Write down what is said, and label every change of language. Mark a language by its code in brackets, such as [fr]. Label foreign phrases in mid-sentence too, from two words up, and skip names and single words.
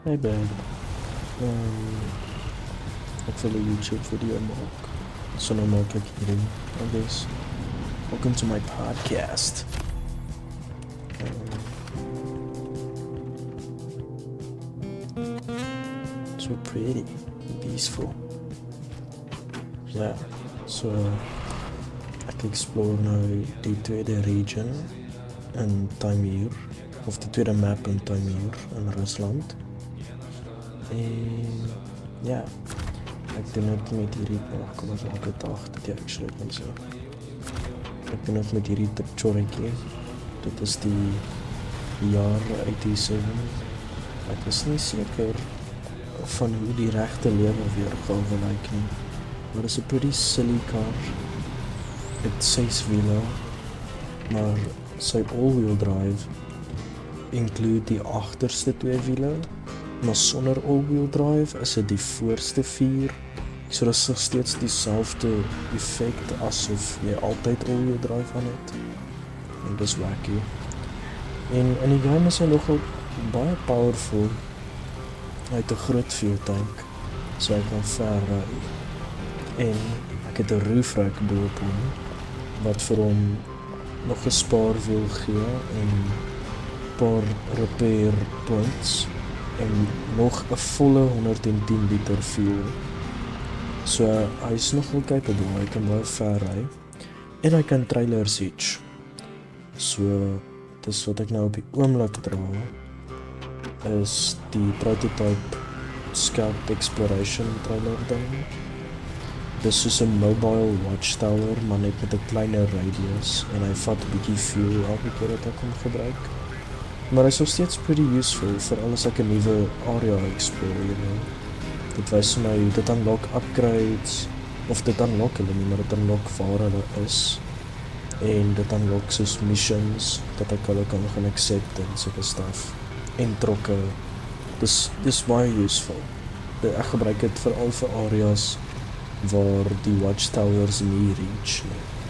[en] Hey babe, [af] ek wil 'n YouTube video maak. So nou maak ek hierdie, [en] I guess. Welcome to my podcast. So pretty, peaceful. [af] Yeah, so ek explore nou die tweede region in Taimyr, of die tweede map in Taimyr in Rusland. En ja, ek doen dit met hierdie, kom ons maak dit 8, dit actually kan sê. Ek doen dit met hierdie Tchoriki. Dit is die jaar 87. Ek is nie seker van hoe die regte lewe weergawe lyk nie. Maar dit is 'n [en] pretty silly car. [af] Dit 6 wiele, maar sy [en] all-wheel drive [af] include die agterste 2 wiele, maar sonder [en] all-wheel drive [af] is dit die voorste 4. So dit is nog steeds dieselfde effek asof jy altyd [en] all-wheel drive [af] aan het. En dis wacky. En in die game is hy nogal baie powerful. Hy het 'n groot [en] fuel tank, [af] so hy kan ver ry. En ek het 'n [en] roof rack [af] bo-op hom, wat vir hom nog 'n spaarwiel gee en 'n paar [en] repair points [af] en nog 'n volle 110 liter fuel. So hy is nogal capable, hy kan baie ver ry. En hy kan trailer siege. So dis wat ek nou op die oomblik dra, is die [en] prototype Scout Exploration trailer [af] ding. Dis soos 'n [en] mobile watchtower, [af] maar net met 'n kleiner radius, en hy vat 'n bietjie fuel elke keer dat ek hom gebruik. Maar hy is nog steeds [en] pretty useful, [af] veral as ek 'n nuwe area explore, [en] you know. [af] Dit wys vir my, dit [en] unlock upgrades, [af] of dit unlock hulle nie, maar dit unlock waar hulle is. En dit unlock soos missions, dat ek hulle kan gaan accept en sulke stuff. En trokke, dis baie useful. Ek gebruik dit veral vir areas waar die watchtowers nie reach nie.